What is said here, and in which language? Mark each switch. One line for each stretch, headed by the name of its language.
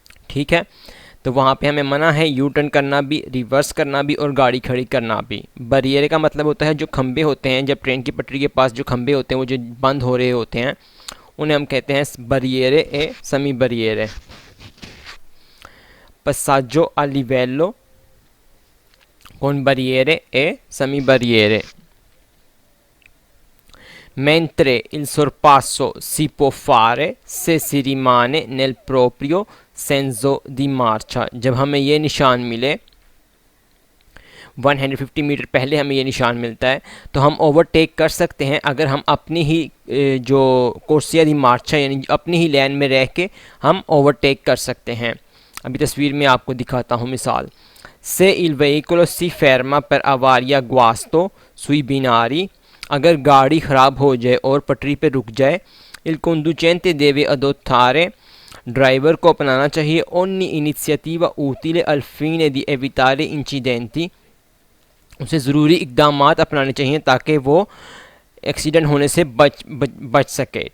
Hindi: ठीक है, तो वहाँ पे हमें मना है यू टर्न करना भी, रिवर्स करना भी और गाड़ी खड़ी करना भी। बैरियरे का मतलब होता है जो खंबे होते हैं, जब ट्रेन की पटरी के पास जो खंबे होते हैं वो जो बंद हो रहे होते हैं उन्हें हम कहते हैं बैरियरे a semi बैरियरे।
Italian: passaggio a livello con barriere e semi barriere। mentre il sorpasso si può fare se si rimane nel proprio senso di marcia।
Hindi: जब हमें ये निशान मिले 150 मीटर पहले हमें ये निशान मिलता है तो हम ओवरटेक कर सकते हैं अगर हम अपनी ही जो
Italian: कोर्सिया दी मार्चा
Hindi: यानी अपनी ही लाइन में रह के हम ओवरटेक कर सकते हैं। अभी तस्वीर में आपको दिखाता हूँ मिसाल।
Italian: Se il veicolo si ferma per avaria guasto sui binari,
Hindi: अगर गाड़ी ख़राब हो जाए और पटरी पे रुक जाए,
Italian: il conducente deve adottare,
Hindi: driver को अपनाना चाहिए
Italian: ogni iniziativa utile al fine di evitare incidenti,
Hindi: उसे ज़रूरी इक़दामात अपनाने चाहिए ताकि वो एक्सीडेंट होने से बच सके।